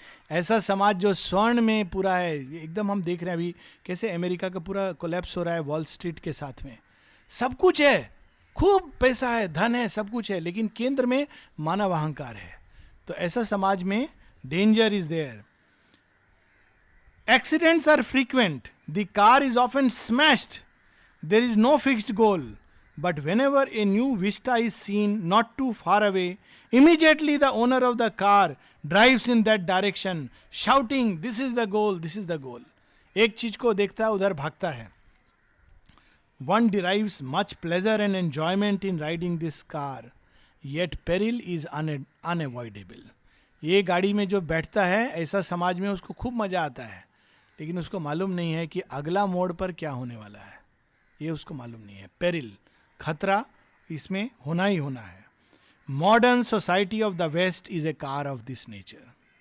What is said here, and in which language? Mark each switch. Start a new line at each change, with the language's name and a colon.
Hindi: ऐसा समाज जो स्वर्ण में पूरा है, एकदम हम देख रहे हैं अभी कैसे अमेरिका का पूरा कोलैप्स हो रहा है वॉल स्ट्रीट के साथ में। सब कुछ है, खूब पैसा है, धन है, सब कुछ है, लेकिन केंद्र में मानव अहंकार है। तो ऐसा समाज में
English: Danger is there. Accidents are frequent, the car is often smashed, there is no fixed goal, but whenever a new vista is seen not too far away, immediately the owner of the car drives in that direction, shouting, this is the goal, this is the goal.
Hindi: एक चीज को देखता है उधर भागता है।
English: One derives much pleasure and enjoyment in riding this car, yet peril is unavoidable.
Hindi: ये गाड़ी में जो बैठता है, ऐसा समाज में उसको खूब मजा आता है, लेकिन उसको मालूम नहीं है कि अगला मोड़ पर क्या होने वाला है, ये उसको मालूम नहीं है।
English: peril,
Hindi: खतरा इसमें होना ही होना है।
English: Modern society of the West is a car of this nature.